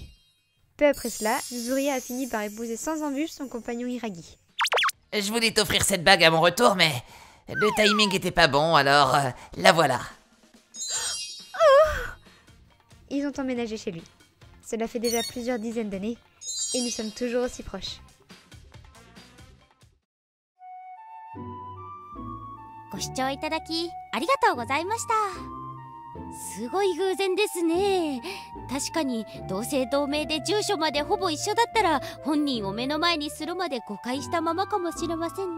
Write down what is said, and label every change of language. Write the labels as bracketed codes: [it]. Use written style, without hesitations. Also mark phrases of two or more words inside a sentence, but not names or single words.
[fr] Peu après cela, Yuzuriha a fini par épouser sans embûche son compagnon Hiragi. Je voulais t'offrir cette bague à mon retour, mais le timing était pas bon, alors la voilà. Ils ont emménagé chez lui. Cela fait déjà plusieurs dizaines d'années et nous sommes toujours aussi proches. [ja] ご視聴いただきありがとうございました。すごい偶然ですね。確かに同姓同名で住所までほぼ一緒だったら本人を目の前にするまで誤解したままかもしれませんね。